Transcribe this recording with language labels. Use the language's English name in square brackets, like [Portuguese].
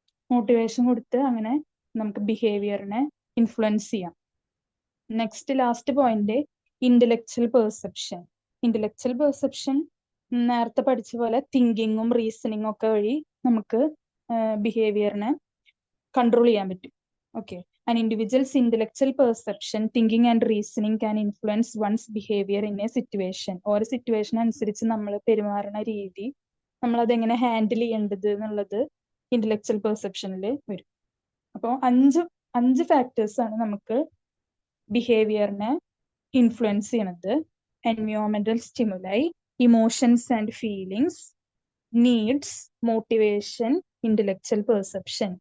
[Malayalam] Motivation കൊടുത്ത് അങ്ങനെ നമുക്ക് ബിഹേവിയറിനെ ഇൻഫ്ലുവൻസ് ചെയ്യാം. Next last point intellectual perception. Intellectual perception നേരത്തെ പഠിച്ച പോലെ തിങ്കിങ്ങും റീസണിങ്ങും ഒക്കെ വഴി നമുക്ക് ബിഹേവിയറിനെ കൺട്രോൾ ചെയ്യാൻ പറ്റും. [English] Okay, an individual's intellectual perception, thinking and reasoning can influence one's behavior in a situation. [Malayalam] ഓരോ സിറ്റുവേഷൻ അനുസരിച്ച് നമ്മൾ പെരുമാറുന്ന രീതി, നമ്മൾ അതെങ്ങനെ ഹാൻഡിൽ ചെയ്യേണ്ടത് എന്നുള്ളത് ഇന്റലക്ച്വൽ പെർസെപ്ഷനിൽ വരും. അപ്പോൾ അഞ്ച് ഫാക്ടേഴ്സ് ആണ് നമുക്ക് ബിഹേവിയറിനെ ഇൻഫ്ലുവൻസ് ചെയ്യണത്. [English] എൻവയോൺമെന്റൽ stimuli, emotions and feelings, needs, motivation, intellectual perception.